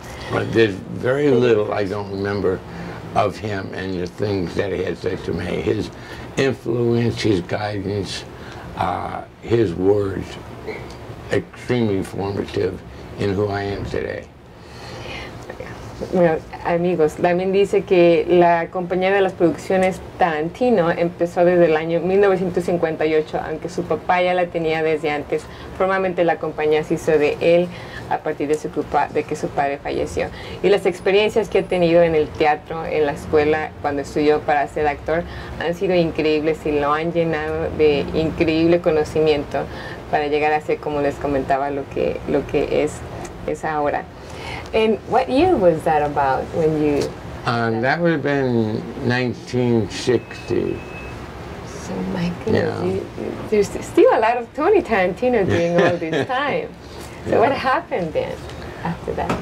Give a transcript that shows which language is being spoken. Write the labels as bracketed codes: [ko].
[en] But there's very little I don't remember of him and the things that he had said to me. His influence, his guidance, his words, extremely formative in who I am today. [es] Bueno, amigos, también dice que la compañía de las producciones Tarantino empezó desde el año 1958, aunque su papá ya la tenía desde antes. Formalmente la compañía se hizo de él a partir de que su padre falleció. Y las experiencias que ha tenido en el teatro, en la escuela, cuando estudió para ser actor, han sido increíbles y lo han llenado de increíble conocimiento para llegar a ser, como les comentaba, lo que es ahora. [en] And what year was that about when you... That would have been 1960. So my goodness, there's still a lot of Tony Tarantino during all this time. So what happened then after that?